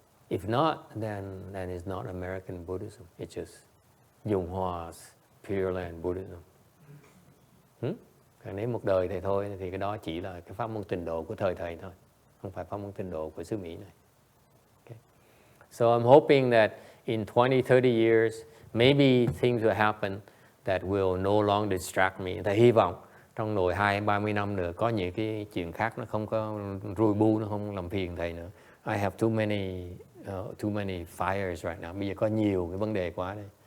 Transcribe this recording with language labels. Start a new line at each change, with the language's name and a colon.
English: If not, then it's not American Buddhism. It's just Dung Hoa Pure Land Buddhism.
Vietnamese: Còn nếu một đời thầy thôi thì cái đó chỉ là cái pháp môn tịnh độ của thời thầy thôi, không phải pháp môn tịnh độ của xứ Mỹ này. Okay.
English: So I'm hoping that in 20, 30 years, maybe things will happen that will no longer distract me.
Vietnamese: Thầy hy vọng trong nội 20-30 năm nữa có những cái chuyện khác nó không có rùi bu, nó không làm phiền thầy nữa.
English: I have too many fires right now.
Vietnamese: Bây giờ có nhiều cái vấn đề quá đây.